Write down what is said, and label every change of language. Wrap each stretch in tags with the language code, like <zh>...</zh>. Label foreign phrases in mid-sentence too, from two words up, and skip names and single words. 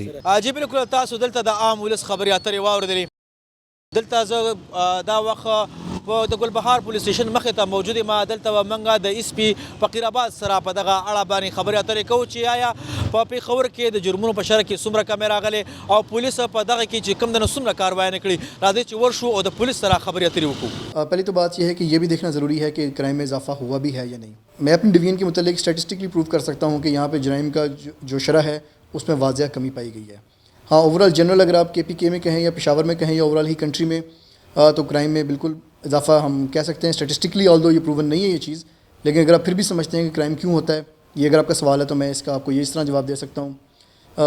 <ps>جی بالکل تاسو دلته د عام ولس خبرې اترې واورېدلې دلته زه دا وخت د ګلبهار پولیس سټیشن مخې ته موجود یم دلته به موږ د اس پي فقیر آباد سره په دغه اړه باندې خبرې اترې کوو چې آیا په پېښور کې د جرمونو په شرح کې څومره کمې راغلې او پولیس په دغه کې چې کوم د څومره کاروایي نه کړي راځئ چې ورشو او د پولیس سره خبرې اترې وکړو</ps> <ur>پہلی تو بات یہ ہے کہ یہ بھی دیکھنا ضروری ہے کہ کرائم میں اضافہ ہوا بھی ہے یا نہیں میں اپنی ڈویژن کے متعلق اسٹیٹسٹکلی پروو کر سکتا ہوں کہ یہاں پہ جرائم کا جو شرح ہے اس میں واضح کمی پائی گئی ہے ہاں</ur> <en>overall general</en> <ur>اگر آپ KPK میں کہیں یا پشاور میں کہیں یا اوورآل ہی کنٹری میں تو کرائم میں بالکل اضافہ ہم کہہ سکتے ہیں اسٹیٹسٹکلی آلدو یہ پروون نہیں ہے یہ چیز لیکن اگر آپ پھر بھی سمجھتے ہیں کہ کرائم کیوں ہوتا ہے، یہ اگر آپ کا سوال ہے تو میں اس کا آپ کو یہ اس طرح جواب دے سکتا ہوں.</ur>